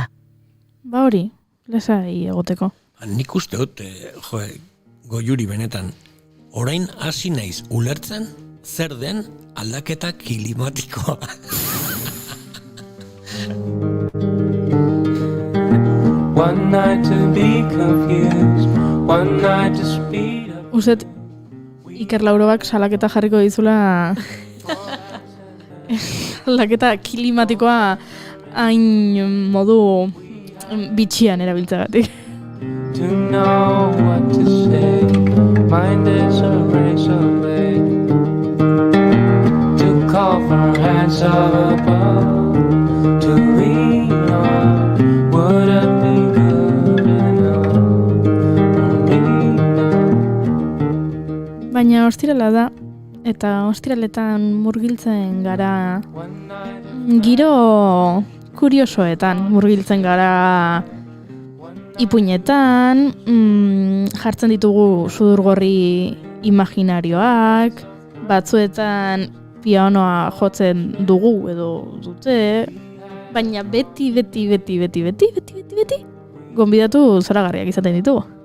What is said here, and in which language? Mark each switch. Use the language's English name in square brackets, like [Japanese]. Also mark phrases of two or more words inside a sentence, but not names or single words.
[Basque] Ba hori, lesai egoteko. Nik uste dut, Goiuri benetan, orain hasi naiz ulertzen zer den aldaketa klimatikoa. [English] One night to be confused, one night to speed up. [Basque] Uzet, Iker Laurobak salaketa jarriko dizula aldaketa klimatikoa hain modu bitxian erabiltzagatik. [English] To know what to say. Mind is a razor blade. To call for hands of above. To lean on. Would it be good enough for me? [Basque] Baina ostirala da, eta ostiraletan murgiltzen gara giro kuriosoetan murgiltzen gara ipuinetan, jartzen ditugu sudurgorri imaginarioak, batzuetan pianoa jotzen dugu edo dute, baina beti gonbidatu zoragarriak izaten ditugu.